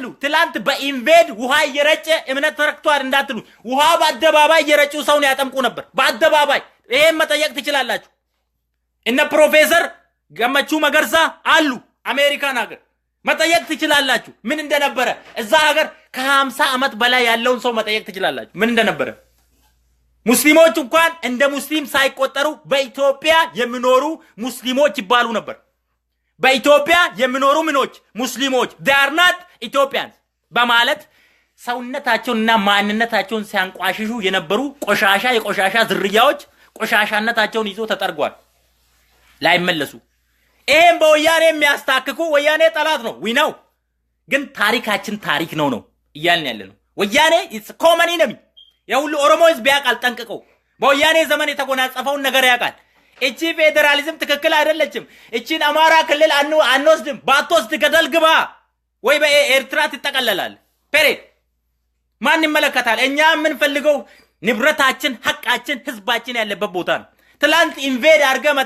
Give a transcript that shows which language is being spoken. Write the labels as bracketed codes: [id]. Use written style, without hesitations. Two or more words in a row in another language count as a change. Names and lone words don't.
[am] ትላንት በኢንቬድ ውሃ እየረጨ እምነት ተረክቷል እንዳትሉ ውሃ በአደባባይ እየረጩ ሰውን ያጠምቁ ነበር በአደባባይ። ይሄን መጠየቅ ትችላላችሁ። እነ ፕሮፌሰር ገመቹ መገርሳ አሉ አሜሪካን ሀገር መጠየቅ ትችላላችሁ ምን እንደነበረ እዛ ሀገር ከ50 ዓመት በላይ ያለውን ሰው መጠየቅ ትችላላችሁ ምን እንደነበረ። ሙስሊሞች እንኳን እንደ ሙስሊም ሳይቆጠሩ በኢትዮጵያ የሚኖሩ ሙስሊሞች ይባሉ ነበር። በኢትዮጵያ የሚኖሩ ምኖች ሙስሊሞች [en] they are not Ethiopians [am] በማለት ሰውነታቸውንና ማንነታቸውን ሲያንቋሽሹ የነበሩ የቆሻሻ ዝርያዎች ቆሻሻነታቸውን ይዞ ተጠርጓል ላይመለሱ። ይሄን በወያኔ የሚያስታክኩ ወያኔ ጠላት ነው [en] we know [am] ግን ታሪካችን ታሪክ ነው እያልን ያለነው። ወያኔ [en] it's common enemy [am] የሁሉ ኦሮሞስ ቢያቃል ጠንቅቀው በወያኔ ዘመን የተጎናጸፈውን ነገር ያቃል። እቺ ፌደራሊዝም ትክክል አይደለችም። እቺን አማራ ክልል አንወስድም ባትወስድ ገደል ግባ ወይ በኤርትራ ትጠቀለላል ፔሬድ ማን ይመለከታል እኛ ምን ፈልገው ንብረታችን ሐቃችን ህዝባችን ያለበት ቦታ ነው ትላንት ኢንቬድ አርገ መተ